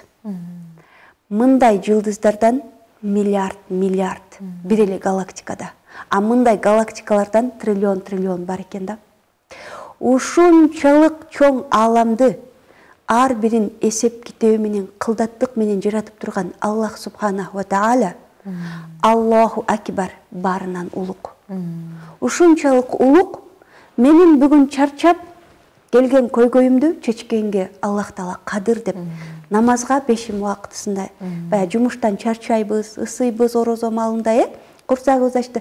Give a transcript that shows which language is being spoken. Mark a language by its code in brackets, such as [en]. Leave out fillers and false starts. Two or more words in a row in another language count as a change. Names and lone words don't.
[ky] Мындай жылдыздардан миллиард бир эле галактикада. А мындай галактикалардан триллион бар экен да. Ушунчалык чоң ааламды ар бирин эсеп китеби менен, кылдаттык менен жаратып турган Аллах [ar] سبحانه وتعالى الله أكبر, [ky] барынан улук. Ушунчалык улук менин бүгүн чарчап келген көйгөйүмдү чечкенге Аллах таала кадыр деп намазга бешим убактысында баягы жумуштан чарчайбыз, ысыйбыз орозо маалында курсагыбыз ачты.